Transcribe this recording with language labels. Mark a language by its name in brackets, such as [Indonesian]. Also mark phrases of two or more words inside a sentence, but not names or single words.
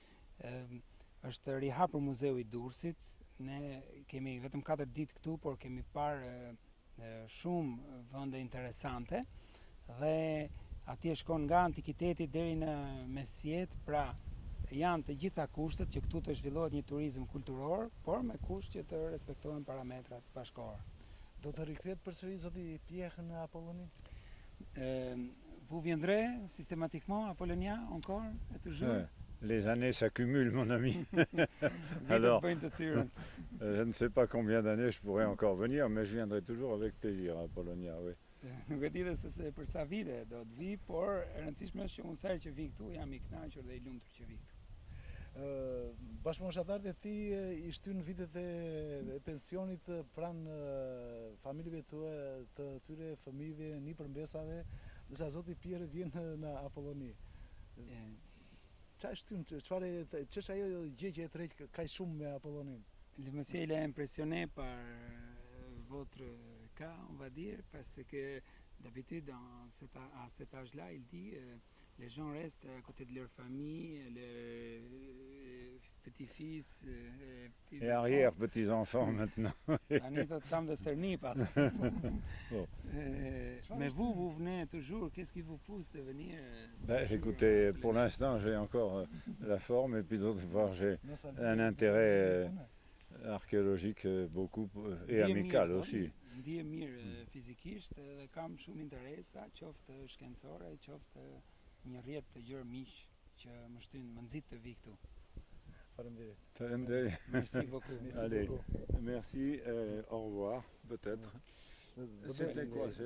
[Albanian] Është rihapur Muzeu i Durrësit. Ne kemi vetëm 4 ditë këtu, por kemi parë shumë vende interesante dhe atje shkon nga antikiteti deri në mesjet, pra janë të gjitha kushtet që këtu të zhvillohet një turizëm kulturor, por me kusht që të respektohen parametrat bashkëkor. Do të rikthehet përsëri zoti Pierre në Apollonie? [French] Vous viendrez systématiquement à Apollonia encore et toujours? Les années s'accumulent, mon ami. Alors, je ne sais pas combien d'années je pourrais encore venir, mais je viendrai toujours avec plaisir à Apollonia, oui. [Albanian] Nuk e di dhe se për sa vite do të vi, por e rëndësishme është që unë sa herë që vi këtu jam i kënaqur dhe i lumtur që vi këtu. Bashkëmoshatarët e tij i shtyn vitet e pensionit pranë familjeve të tyre, fëmijëve, nipërmbesave, ndërsa zoti Pierre vjen në Apolloni. Çfarë shtyn, ç'është ajo gjë që e tërheq kaq shumë me Apollonin? [French] Le monsieur il est impressionné par votre cas, on va dire, parce que d'habitude à cet âge-là, il dit les gens restent à côté de leur famille, les petits-fils Et arrière-petits-enfants maintenant. Mais vous venez toujours, qu'est-ce qui vous pousse de venir Écoutez, pour l'instant j'ai encore la forme et puis d'autre part j'ai un intérêt archéologique beaucoup et amical aussi. [Albanian] Ndje mirë fizikisht dhe kam shumë interesa, qoftë shkencore, qoftë një rrjet të gjërë miq që më shtyn, më nxit të vi këtu. Faleminderit. [French] Merci beaucoup. Allez, merci, au revoir peut-être. C'était quoi?